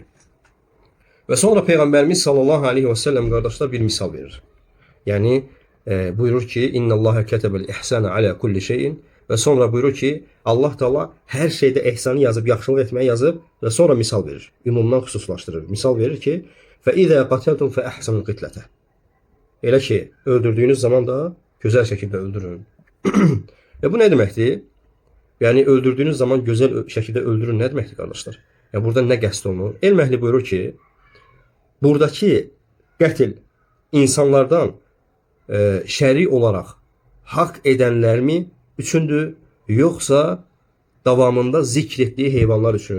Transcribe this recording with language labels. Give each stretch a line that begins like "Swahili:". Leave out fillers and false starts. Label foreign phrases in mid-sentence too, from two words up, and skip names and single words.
Azerbaijani: Və sonra Peyğəmbərimiz
Arabic: صلى الله عليه وسلم
Azerbaijani: qardaşlar bir misal verir. Yəni, buyurur ki,
Arabic: إن الله كتب الإحسان على كل شيء,
Azerbaijani: və sonra buyurur ki, Allah Teala hər şeydə ehsanı yazıb, yaxşılıq etməyi yazıb və sonra misal verir. Ümumdan xüsuslaşdırır. Misal verir ki,
Arabic: فَإِذَا قَتَلْتُمْ فَأَحْسَنُوا الْقِتْلَةَ.
Azerbaijani: Elə ki, öldürdüyünüz zaman da gözəl şəkildə öldürün. Və bu nə deməkdir? Yəni, öldürdüyünüz zaman gözəl şəkildə öldürün nə deməkdir, qardaşlar? Yəni, burada nə qəsd olunur? Elm əhli buyurur ki, buradakı qətl insanlardan şəri olaraq haqq edənlərmi üçündür, yoxsa davamında zikr etdiyi heyvanlar üçün?